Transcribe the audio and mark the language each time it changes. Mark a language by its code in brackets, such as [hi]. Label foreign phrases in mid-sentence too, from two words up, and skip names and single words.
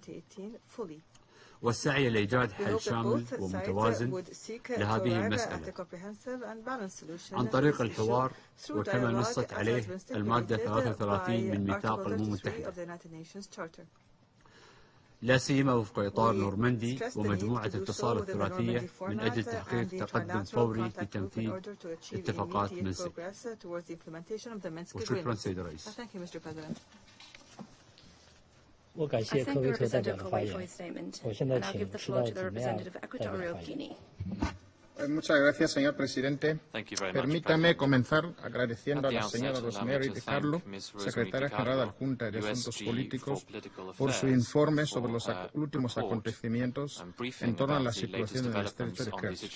[ar] والسعي لإيجاد حل شامل ومتوازن لهذه المسألة عن طريق الحوار وكما نصت عليه المادة 33 من ميثاق الأمم المتحدة، لا سيما وفق إطار نورماندي ومجموعة اتصال الثلاثية من أجل تحقيق تقدم فوري في تنفيذ اتفاقات منسك. وشكرا سيد الرئيس. [zh] 我感谢科威特代表的发言。我现在请知道怎么样代表发言。 [es] Muchas gracias, señor presidente. Permítame comenzar agradeciendo a la señora Rosemary DiCarlo, secretaria general adjunta de Asuntos Políticos, por su informe sobre los últimos acontecimientos en torno a la situación en el estrecho de Kerch.